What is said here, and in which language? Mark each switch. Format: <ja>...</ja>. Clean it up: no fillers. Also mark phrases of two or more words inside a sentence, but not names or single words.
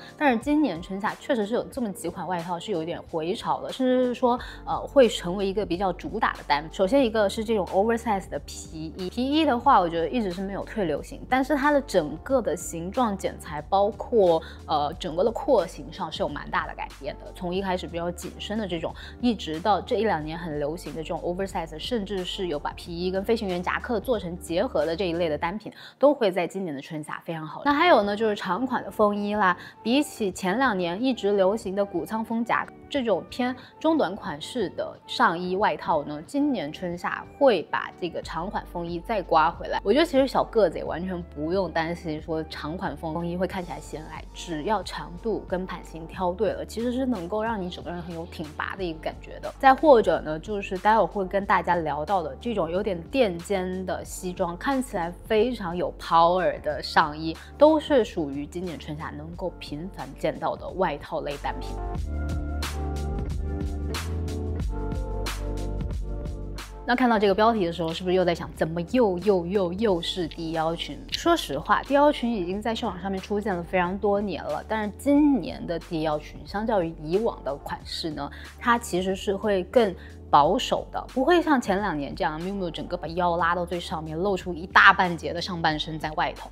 <zh>但是今年春夏確實是有這麼幾款外套是有一點回潮的，甚至是說會成為一個比較主打的單品。首先一個是這種 oversize 的皮衣，皮衣的話，我覺得一直是沒有退流行，但是它的整個的形狀剪裁，包括整個的廓形上是有蠻大的改變的。從一開始比較緊身的這種，一直到這1-2年很流行的這種 oversize， 甚至是有把皮衣跟飛行員夾克做成結合的這一類的單品，都會在今年的春夏非常好。那還有呢，就是長款的風衣啦，比起前2年一直流行的谷倉風夾克，這種偏中短款式的上衣外套呢，今年春夏會把這個長款風衣再刮回來。我覺得其實小個子也完全不用擔心說長款風衣會看起來顯矮，只要長度跟版型挑對了，其實是能夠讓你整個人很有挺拔的一個感覺的。再或者呢，就是待會兒會跟大家聊到的這種有點墊肩的西裝，看起來非常有 power 的上衣，都是屬於今年春夏能夠頻繁見到的外套類單品。那看到這個標題的時候，是不是又在想，怎麼又是低腰裙？說實話，低腰裙已經在秀場上面出現了非常多年了，但是今年的低腰裙相較於以往的款式呢，它其實是會更保守的，不會像前2年這樣miu miu整個把腰拉到最上面，露出一大半截的上半身在外頭。</zh>